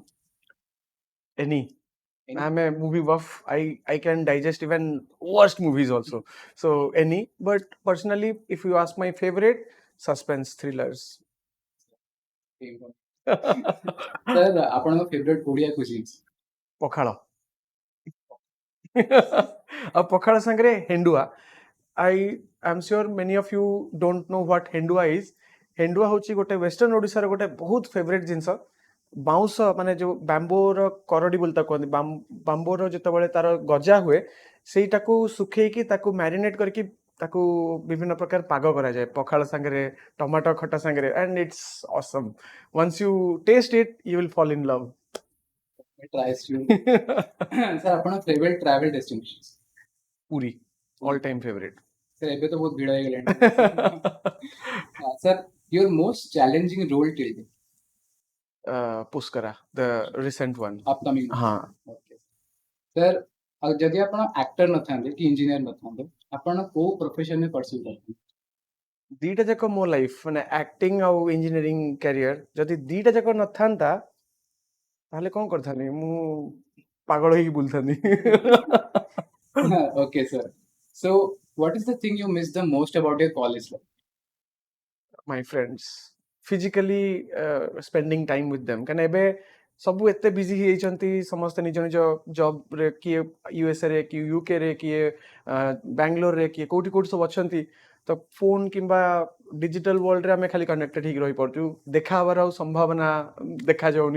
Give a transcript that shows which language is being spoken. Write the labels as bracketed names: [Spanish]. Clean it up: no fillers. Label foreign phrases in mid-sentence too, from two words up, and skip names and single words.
[English] Any. Any? I'm a movie buff. I can digest even worst movies also. So any. But personally, if you ask my favorite, suspense thrillers. Sir, ଆପଣଙ୍କ favorite Odia cuisines? [Odia] ପଖାଳ. ଆଉ ପଖାଳ ସାଙ୍ଗରେ ହେଣ୍ଡୁଆ. [English] I'm sure many of you don't know what ହେଣ୍ଡୁଆ is. [Odia] ହେଣ୍ଡୁଆ ହେଉଛି ଗୋଟେ ୱେଷ୍ଟର୍ଣ୍ଣ ଓଡ଼ିଶାର ଗୋଟେ ବହୁତ ଫେଭରେଟ୍ ଜିନିଷ. ବାଉଁଶ ମାନେ ଯୋଉ ବାମ୍ବୋର କରଡି ବୋଲି ତାକୁ କହନ୍ତି, ବାମ୍ବୋର ଯେତେବେଳେ ତାର ଗଜା ହୁଏ ସେଇଟାକୁ ଶୁଖେଇକି ତାକୁ ମ୍ୟାରିନେଟ୍ କରିକି ତାକୁ ବିଭିନ୍ନ ପ୍ରକାର ପାଗ କରାଯାଏ ପଖାଳ ସାଙ୍ଗରେ, ଟମାଟୋ ଖଟା ସାଙ୍ଗରେ, [English] and it's awesome. Once you taste it, you will fall in love. Try soon. Sir, ଆପଣଙ୍କ favorite travel destinations? ପୁରୀ, all time favorite. Sir, [Odia] ଏବେ ତ ବହୁତ ଭିଡ଼ ହେଇଗଲାଣି. [English] Sir, your most challenging role till date? Pushkara, the recent one. Upcoming. [Hindi] हाँ. [English] Okay. Sir, [Odia] ଆଉ ଯଦି ଆପଣ actor ନଥାନ୍ତେ କି engineer ନଥାନ୍ତେ, ଆପଣ କୋଉ profession ରେ pursue କରିଥାନ୍ତେ? ଦିଟା ଯାକ ମୋ ଲାଇଫ ମାନେ ଆକ୍ଟିଂ ଆଉ [English] engineering career [Odia] ଯଦି ଦିଟା ଯାକ ନଥାନ୍ତା ତାହେଲେ କ'ଣ କରିଥାନ୍ତି, ମୁଁ ପାଗଳ ହେଇକି ବୁଲଥାନ୍ତି. [English] Okay, sir. So, what is the thing you miss the most about your college life? My friends, physically spending time with them. [Odia] କାରଣ ଏବେ ସବୁ ଏତେ ବିଜି ହେଇଯାଇଛନ୍ତି, ସମସ୍ତେ ନିଜ ନିଜ ଜବ୍ରେ, କିଏ ୟୁଏସ୍ଏ କିଏ ୟୁକେରେ, କିଏ ବାଙ୍ଗାଲୋରରେ, କିଏ କୋଉଠି କୋଉଠି ସବୁ ଅଛନ୍ତି. ତ ଫୋନ୍ କିମ୍ବା [English] digital world [Odia] ଆମେ ଖାଲି କନେକ୍ଟେଡ୍ ହେଇକି ରହିପାରୁଛୁ. ଦେଖା ହେବାର ଆଉ ସମ୍ଭାବନା ଦେଖାଯାଉନି.